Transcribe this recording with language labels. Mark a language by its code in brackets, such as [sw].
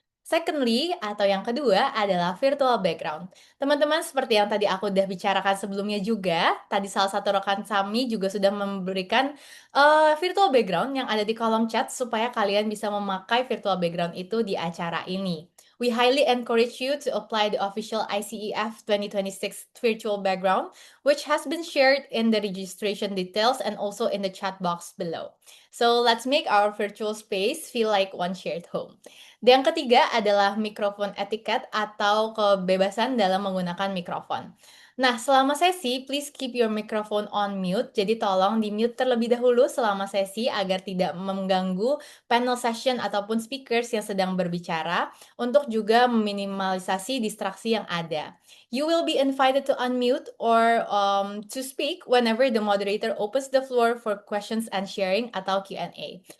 [en] Secondly, [id] atau yang kedua adalah virtual background. Teman-teman, seperti yang tadi aku udah bicarakan sebelumnya juga, tadi salah satu rekan kami juga sudah memberikan virtual background yang ada di kolom chat supaya kalian bisa memakai virtual background itu di acara ini. [en] We highly encourage you to apply the official ICEF 2026 virtual background, which has been shared in the registration details and also in the chat box below. So let's make our virtual space feel like one shared home. [id] Dan yang ketiga adalah mikrofon etiket atau kebebasan dalam menggunakan mikrofon. Nah, selama sesi, [en] please keep your microphone on mute. [id] Jadi tolong di-mute terlebih dahulu selama sesi agar tidak mengganggu panel session ataupun speakers yang sedang berbicara untuk juga meminimalisasi distraksi yang ada. [en] You will be invited to unmute or to speak whenever the moderator opens the floor for questions and sharing [id] atau [en] Q&A.